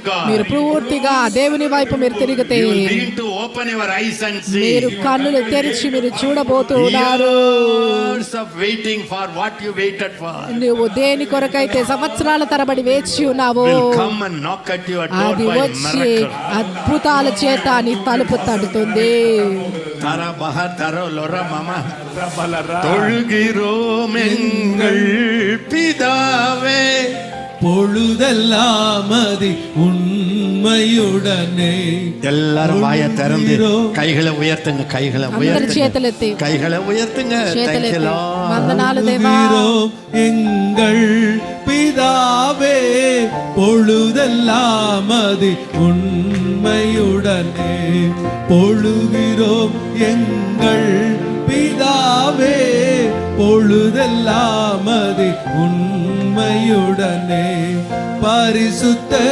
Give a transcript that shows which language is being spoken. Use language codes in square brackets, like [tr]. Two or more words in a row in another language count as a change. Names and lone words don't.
[te] మీరు [en] God, [te] పూర్తిగా దేవుని వైపు మీరు తిరిగితే [en] you will begin to open your eyes and [te] మీరు [en] see [te] కన్నులు తెరిచి మీరు చూడబోతున్నారు. [en] years of waiting for what you waited for [te] నువ్వు దేని కొరకైతే సంవత్సరాల తరబడి వేచి ఉన్నావో [en] will come and knock at your door [te] అది [en] by [te] వచ్చి [en] miracle. [te] అద్భుతాల చేత నీ తలుపు తడుతుంది. Tara baha taro lora mama [ta] தொழுகிறோம் எங்கள் பிதாவே. பொழுதெல்லாம் அது உண்மையுடனே எல்லாரும் வாயை திறந்து கைகளை உயர்த்துங்க, கைகளை [te] అందరి [ta] உயர்த்துங்க, [te] చేతులెత్తి [ta] கைகளை உயர்த்துங்க. [en] Thank you, [te] చేతులెత్తి [en] Lord. [te] వందనాలు దేవా. [ta] பொழுகிறோம் எங்கள் பிதாவே பொழுதெல்லாம் அது உண்மையுடனே பொழுகிறோம் எங்கள் பிதாவே பொழுதெல்லாம் அது உண்மையுடனே பரிசுத்த